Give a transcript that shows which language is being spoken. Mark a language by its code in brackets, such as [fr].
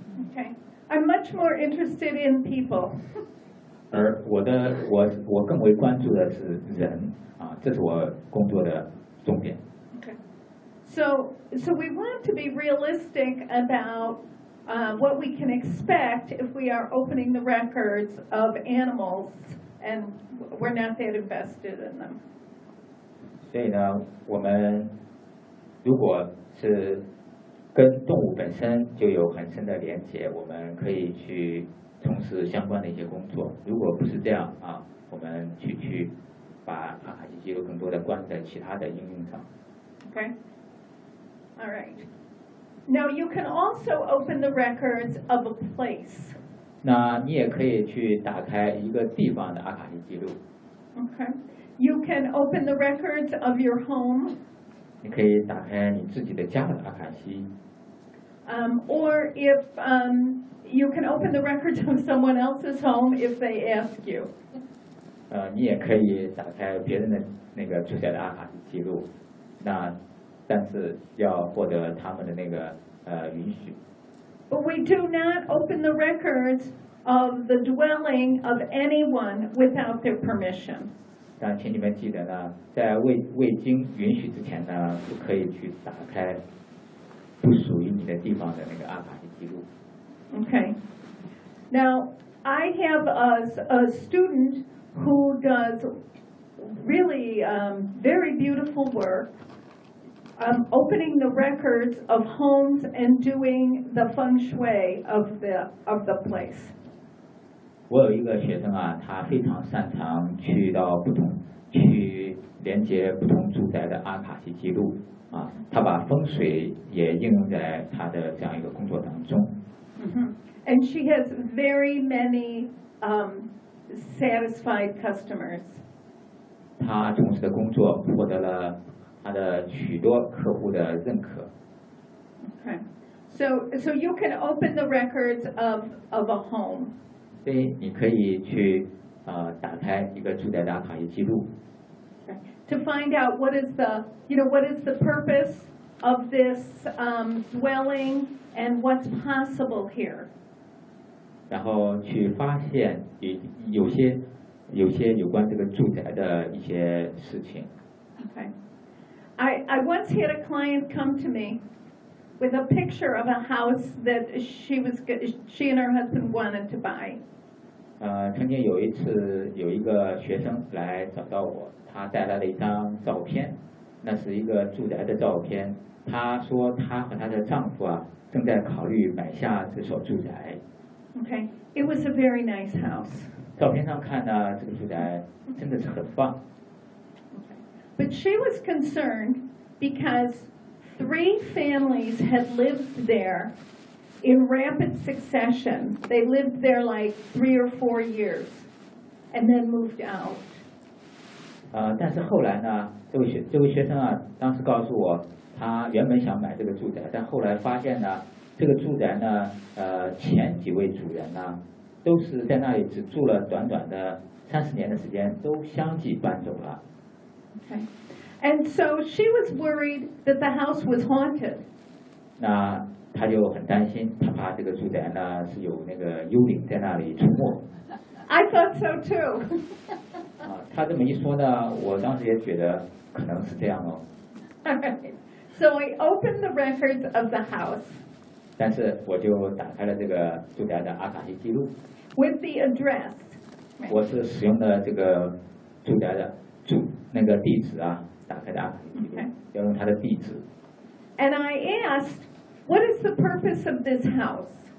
[en] Okay, I'm much more interested in people. [zh] 而我更为关注的是人啊，这是我工作的。 [en] Okay. So we want to be realistic about what we can expect if we are opening the records of animals and we're not that invested in them. [zh] 所以呢，我们如果是跟动物本身就有很深的连接，我们可以去从事相关的一些工作。如果不是这样啊，我们去把阿卡西记录更多的关在其他的应用上。 [en] Okay. All right. Now you can also open the records of a place. [zh] 那你也可以去打开一个地方的阿卡西记录。 [en] Okay. You can open the records of your home. [zh] 你可以打开你自己的家的阿卡西。 [en] Or if you can open the records of someone else's home if they ask you. [zh] 你也可以打开别人的那个出现的阿卡西记录，那但是要获得他们的那个允许。 [en] But we do not open the records of the dwelling of anyone without their permission. [zh] 但请你们记得呢，在未经允许之前呢，不可以去打开不属于你的地方的那个阿卡西记录。 [en] Okay. Now. I have a student who does really very beautiful work opening the records of homes and doing the feng shui of the place. [zh] 我有一个学生啊，他非常擅长去到不同去连接不同住宅的阿卡西记录啊，他把风水也应用在他的这样一个工作当中。 [en] Mm-hmm. And she has very many satisfied customers. [zh] 他从事的工作获得了他的许多客户的认可。 [en] Okay. So you can open the records of a home. [zh] 所以你可以去打开一个住宅的阿卡西记录。 [en] To find out what is the, you know, what is the purpose of this dwelling and what's possible here. [zh] 然后去发现有些有关这个住宅的一些事情。 [en] Okay. I once had a client come to me with a picture of a house that she and her husband wanted to buy. [zh] 曾经有一次有一个学生来找到我，他带来了一张照片，那是一个住宅的照片，他说他和他的丈夫啊正在考虑买下这所住宅。 [en] Okay, it was a very nice house. [zh] 照片上看呢，这个住宅真的是很棒。 [en] But she was concerned because three families had lived thereIn rapid succession, they lived there like 3 or 4 years, and then moved out. [zh] 但是后来呢，这位学生啊，当时告诉我，他原本想买这个住宅，但后来发现呢，这个住宅呢，前几位主人呢，都是在那里只住了短短的30年的时间，都相继搬走了。 [en] Okay, and so she was worried that the house was haunted. [zh] 那他就很担心，他怕这个住宅呢是有那个幽灵在那里出没。 [en] I thought so too. [zh] 他这么一说呢，我当时也觉得可能是这样哦。 [en] All right. So I opened the records of the house. [zh] 但是我就打开了这个住宅的阿卡西记录。 [en] With the address. [zh] 我是使用的这个住宅的住那个地址啊，打开的阿卡西记录， [en] okay. [zh] 要用他的地址。 [en] And I asked. What is the purpose of this house?